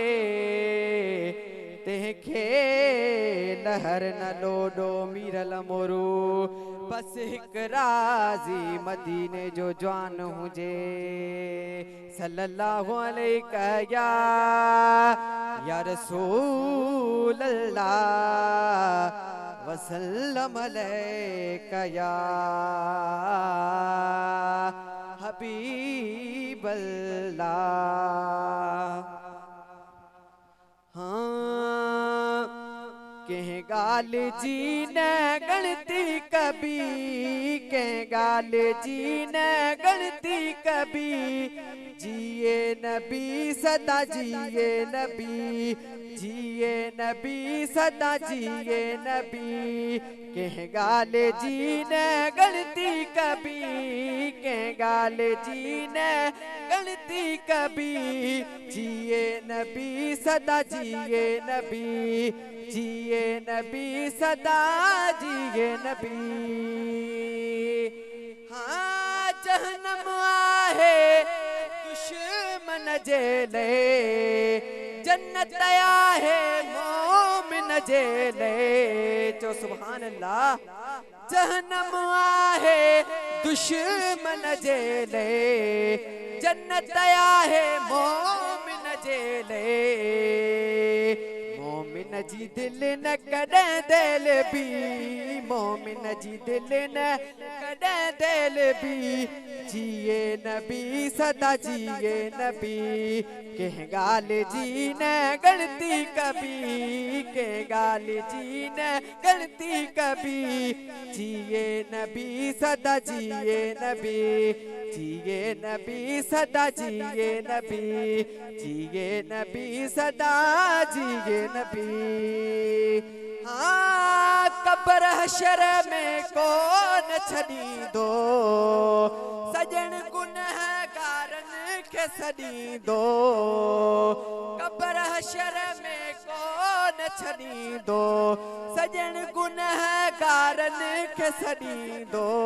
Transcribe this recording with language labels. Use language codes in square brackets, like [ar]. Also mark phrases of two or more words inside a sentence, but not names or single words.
[sd] तेखे लहर न लोडो मीरल मोरू बस हिक राजी मदीने जो जवान हुजे [ar] صلى الله عليه يا رسول الله وسلم عليك يا حبيب الله. [sd] हाँ कह गाल जी न गणती कभी कह गाल जी न गणती कभी जिए नबी सदा जिए नबी जिए नबी सदा जिए नबी कह गाल जी न गणती कभी कह गाल जी न गणती कभी जिए नबी सदा जिए नबी जिए नबी सदा जिए नबी। हाँ जहन्नम आहे दुश्मन जेले जन्नत आहे मोमिन जेले जो [ar] سبحان الله [sd] जहन्नम आहे दुश्मन जेले जन्नत आहे मोमिन जेले मोमिन जी दिल न कॾहिं दिल भी मोमिन जी दिल न कॾहिं दिल भी जिए नबी सदा जिए नबी कह गाल जी न गणती कभी कह गाल जी न गणती कभी जिए नबी सदा जिए नबी जिए नबी सदा जिए नबी जिए नबी सदा जिए नबी। हाँ कब्र हशर में कौन छड़ी दो सजन गुनहगारन के सड़ी दो कब्र हशर में कौन छड़ी दो सजन गुनहगारन के सड़ी दो